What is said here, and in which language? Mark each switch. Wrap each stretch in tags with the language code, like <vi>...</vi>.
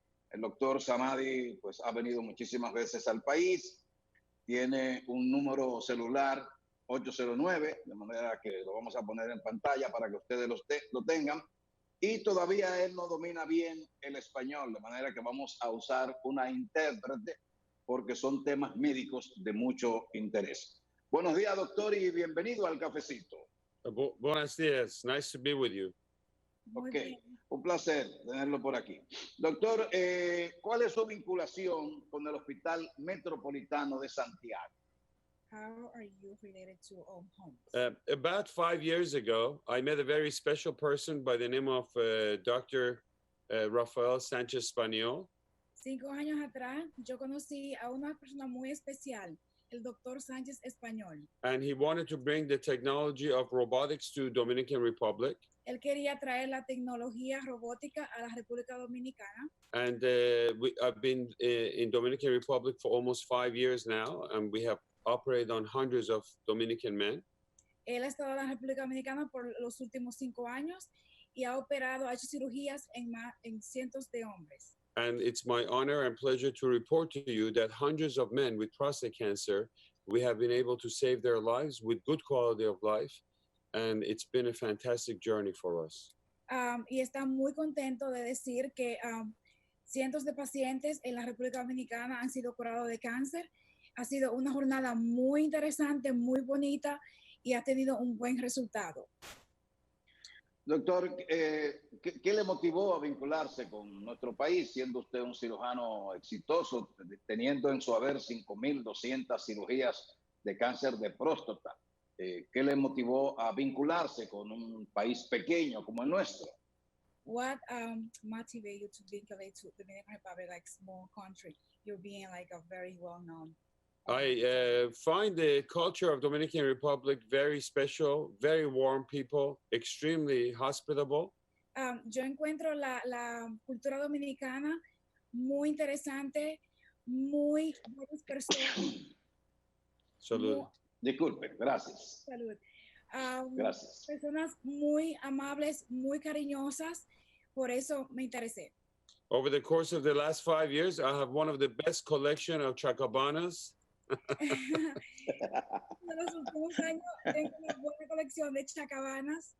<es>El doctor Samadi pues, ha venido muchísimas veces al país, tiene un número celular 809, de manera que lo vamos a poner en pantalla para que ustedes lo tengan, y todavía él no domina bien el español, de manera que vamos a usar una intérprete porque son temas médicos de mucho interés. Buenos días, doctor, y bienvenido al Cafecito. Buenos días,</es> <en>nice to be with you.</en> <es>Ok, un placer tenerlo por aquí. Doctor, ¿cuál es su vinculación con el Hospital Metropolitano de Santiago?</es> <en>How are you related to homes? About 5 years ago, I met a very special person by the name of Dr. Rafael Sánchez Español.</en> <es>5 años atrás, yo conocí a una persona muy especial, el doctor Sánchez Español.</es> <en>And he wanted to bring the technology of robotics to Dominican Republic.</en> <es>Él quería traer la tecnología robótica a la República Dominicana.</es> <en>And I've been in Dominican Republic for almost 5 years now, and we have operated on hundreds of Dominican men.</en> <es>Él ha estado en la República Dominicana por los últimos 5 años y ha operado, ha hecho cirugías en cientos de hombres.</es> <en>And it's my honor and pleasure to report to you that hundreds of men with prostate cancer, we have been able to save their lives with good quality of life. And it's been a fantastic journey for us.</en> <es>Y está muy contento de decir que cientos de pacientes en la República Dominicana han sido curados de cáncer. Ha sido una jornada muy interesante, muy bonita y ha tenido un buen resultado. Doctor, ¿qué le motivó a vincularse con nuestro país, siendo usted un cirujano exitoso, teniendo en su haber 5.200 cirugías de cáncer de próstata? ¿Qué le motivó a vincularse con un país pequeño como el nuestro?</es> <en>What motivated you to vinculate to the Dominican Republic, like small country? You're being like a very well-known. I find the culture of Dominican Republic very special, very warm people, extremely hospitable.</en> <es>Yo encuentro la cultura dominicana muy interesante, muy buenas personas. Salud. Disculpe, gracias. Salud. Gracias. Personas muy amables, muy cariñosas, por eso me interesé.</es> <en>Over the course of the last 5 years, I have one of the best collection of chacabanas.</en> <es>En los últimos años tengo una buena colección de chacabanas.</es>